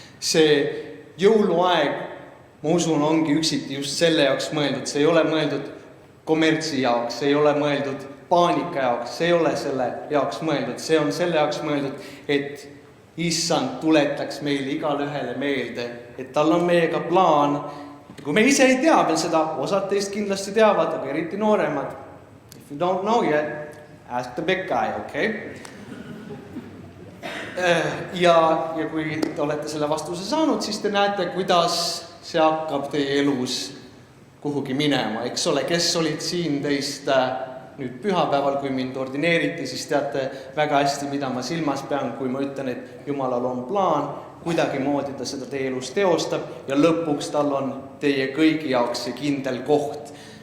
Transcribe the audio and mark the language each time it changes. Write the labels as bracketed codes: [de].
[et] See jõuluaeg, ma usun, ongi üksiti just selle jaoks mõeldud, see ei ole mõeldud kommertsi jaoks, see ei ole mõeldud paanika jaoks, see ei ole selle jaoks mõeldud, see on selle jaoks mõeldud, et Issand tuletaks meile igale ühele meelde, et tal on meiega plaan. Kui me ise ei tea veel seda, osad teist kindlasti teavad, aga eriti nooremad. [en] If you don't know yet, ask the big guy, okay? [et] Ja kui te olete selle vastuse saanud, siis te näete, kuidas see hakkab teie elus kuhugi minema. Eks ole, kes olid siin teist nüüd pühapäeval, kui mind ordineeriti, siis teate väga hästi, mida ma silmas pean, kui ma ütlen, et Jumalal on plaan, kuidagi moodi ta seda teie elus teostab ja lõpuks tal on teie kõigi jaoks see kindel koht.